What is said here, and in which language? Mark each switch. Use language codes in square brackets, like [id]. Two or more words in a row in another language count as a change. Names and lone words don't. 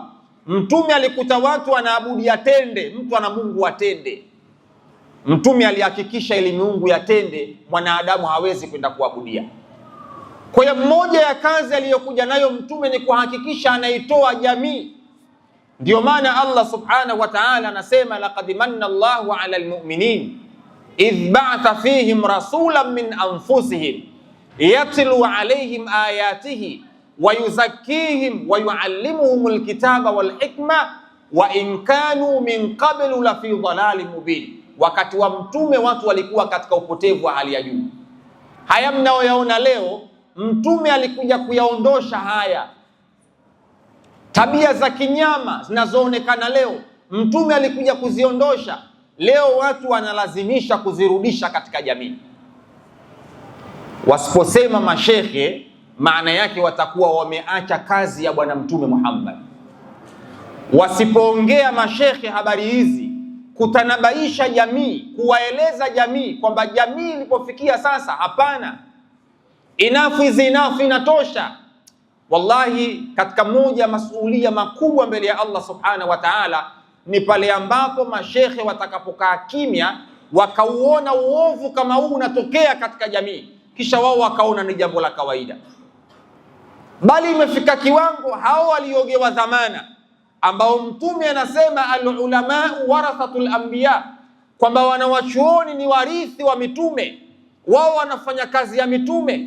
[sw] Mtume alikuta watu wanaabudia tende, mtu ana mungu wa tende. Mtume alihakikisha ile miungu ya tende mwanadamu hawezi kwenda kuabudia. Kwa hiyo mmoja ya kazi aliyokuja nayo mtume ni kuhakikisha anaitoa jamii. Ndio maana Allah subhanahu wa ta'ala anasema [ar] لقد من الله على المؤمنين إذ بعث فيهم رسولا من أنفسهم يتلو عليهم آياته ويزكيهم ويعلمهم الكتاب والحكمة وإن كانوا من قبل لفي ضلال مبين. [sw] Wakati wa mtume watu walikuwa katika upotevu wa hali ya juu. Haya mnaoyaona leo, mtume alikuja kuyaondosha haya. Tabia za kinyama zinazoonekana leo, mtume alikuja kuziondosha. Leo watu wanalazimisha kuzirudisha katika jamii. Wasiposema mashekhe, maana yake watakuwa wameacha kazi ya Bwana Mtume Muhammad. Wasipoongea mashekhe habari hizi kutanabaisha jamii, kuwaeleza jamii kwamba jamii ilipofikia sasa, hapana, [en] enough is enough, [sw] inatosha. Wallahi, katika moja ya masuhulia makubwa mbele ya Allah [ar] سبحانه وتعالى [sw] ni pale ambapo mashekhe watakapokaa kimya, wakauona uovu kama huu unatokea katika jamii, kisha wao wakaona ni jambo la kawaida. Bali imefika kiwango hao waliogewa dhamana, ambao Mtume anasema [ar] العلماء ورثة الأنبياء, [sw] kwamba wanawachuoni ni warithi wa mitume, wao wanafanya kazi ya mitume.